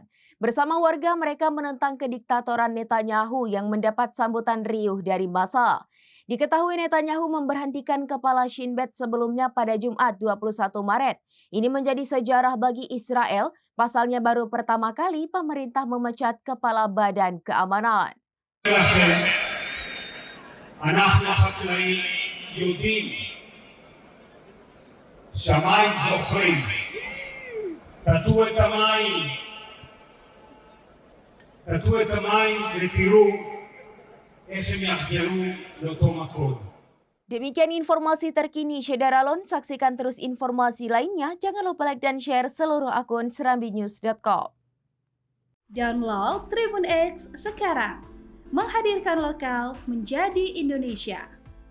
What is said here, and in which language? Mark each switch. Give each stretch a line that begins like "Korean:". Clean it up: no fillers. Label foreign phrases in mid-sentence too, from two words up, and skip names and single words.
Indonesian: Bersama warga mereka menentang kediktatoran Netanyahu yang mendapat sambutan riuh dari massa. Diketahui Netanyahu memberhentikan Kepala Shin Bet sebelumnya pada Jumat 21 Maret. Ini menjadi sejarah bagi Israel, pasalnya baru pertama kali pemerintah memecat Kepala Badan Keamanan.
Hebrew: אנחנו חקלאים יהודים, שמיים זוכרים, תטו את המים ותראו איך הם יחזרו לאותו מקום.
Indonesian: Demikian informasi terkini, Syederalon. Saksikan terus informasi lainnya. Jangan lupa like dan share seluruh akun serambinews.com. Download Tribun X sekarang. Menghadirkan lokal menjadi Indonesia.